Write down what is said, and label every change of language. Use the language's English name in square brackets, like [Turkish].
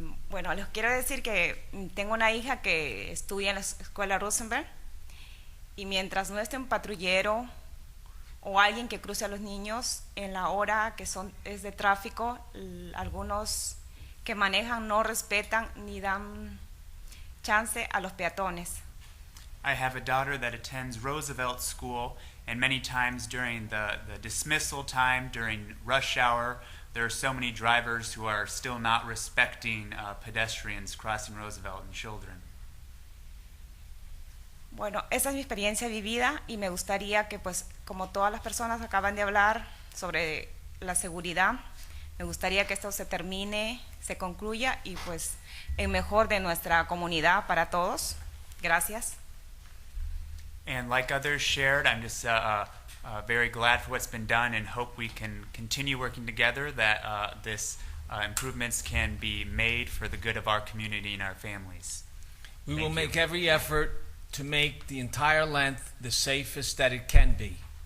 [Spanish] Bueno, les quiero decir que tengo una hija que estudia en la escuela Rosenberg, y mientras no esté un patrullero o alguien que cruce a los niños en la hora que es de tráfico, algunos que manejan no respetan ni dan chance a los peatones. [English] I have a daughter that attends Roosevelt School, and many times during the dismissal time, during rush hour, there are so many drivers who are still not respecting pedestrians crossing Roosevelt and children. [Spanish] Bueno, esa es mi experiencia vivida y me gustaría que, pues, como todas las personas acaban de hablar sobre la seguridad, me gustaría que esto se termine, se concluya y pues en mejor de nuestra comunidad para todos. Gracias. [English] And like others shared, I'm just very glad for what's been done and hope we can continue working together, that this improvements can be made for the good of our community and our families. We will Thank make you. every effort to make the entire length the safest that it can be.